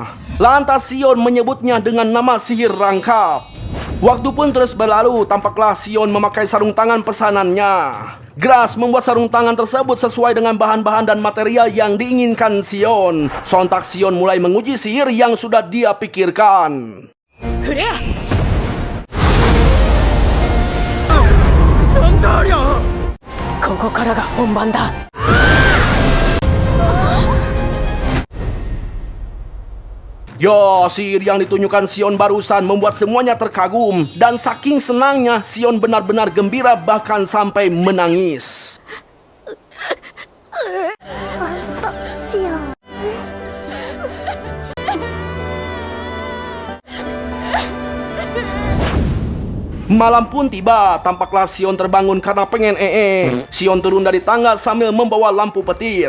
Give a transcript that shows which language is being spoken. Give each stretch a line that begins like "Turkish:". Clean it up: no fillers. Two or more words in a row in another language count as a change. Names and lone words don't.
Indonesian: Lantas Sion menyebutnya dengan nama sihir rangkap. Waktu pun terus berlalu, tampaklah Sion memakai sarung tangan pesanannya. Grass membuat sarung tangan tersebut sesuai dengan bahan-bahan dan material yang diinginkan Sion. Sontak Sion mulai menguji sihir yang sudah dia pikirkan.
Japanese: ここからが本番だ.
Indonesian: Ya, sihir yang ditunjukkan Sion barusan membuat semuanya terkagum. Dan saking senangnya, Sion benar-benar gembira bahkan sampai menangis. Malam pun tiba, tampaklah Sion terbangun karena pengen Sion turun dari tangga sambil membawa lampu petir.